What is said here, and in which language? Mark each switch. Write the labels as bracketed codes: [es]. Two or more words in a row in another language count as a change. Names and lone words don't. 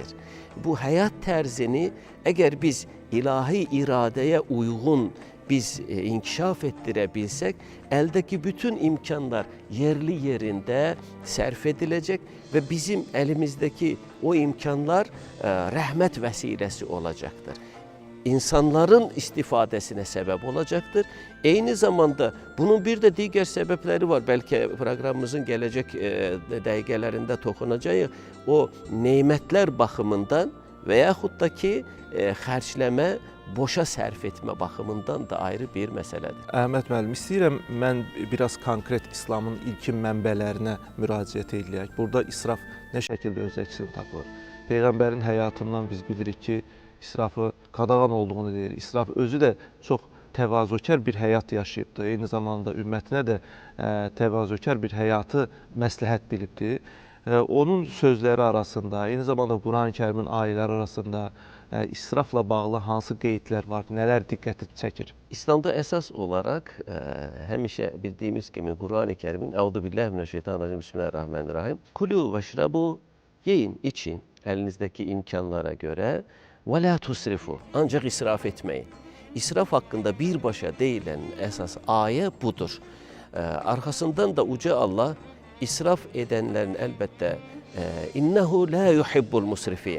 [tr] Bu hayat tərzini eğer biz ilahi iradeye uygun biz inkişaf ettirebilsek, eldeki bütün imkanlar yerli yerinde sərf edilecek ve bizim elimizdeki o imkanlar rahmet vesilesi olacaktır. İnsanların istifadesine sebep olacaktır. Aynı zamanda bunun bir de diğer sebepleri var. [az] Belki programımızın gelecek dəqiqələrində toxunacağıq. [tr] O nimetler bakımından veyahut da ki [az] xərcləmə, boşa sərf etmə baxımından da ayrı bir məsələdir. Əhməd müəllim, istəyirəm mən biraz konkret İslamın ilkin mənbələrinə müraciət edək. Burada israf nə şəkildə öz əksini tapır? Peyğəmbərin həyatından biz bilirik ki, israfı qadağan olduğunu deyir. İsraf özü də çox təvazökar bir həyat yaşayıbdır. Eyni zamanda ümmətinə də təvazökar bir həyatı məsləhət bilibdir. Onun sözləri arasında, eyni zamanda Quran-ı Kərimin ayələri arasında israfla bağlı hansı qeydlər var, nələr diqqəti çəkir? İslamda əsas olaraq həmişə bildiyimiz kimi Quran-ı Kərimin [ar] أعوذ بالله من الشيطان الرجيم بسم الله الرحمن الرحيم. كلوا واشربوا, [tr] yiyin, için elinizdeki imkanlara göre [ar] ولا تسرفوا, [tr] ancak israf etmeyin. İsraf hakkında birbaşa deyilen esas aye budur. Arkasından da Uca Allah israf edenlerin elbette [ar] إنه لا يحب المسرفين.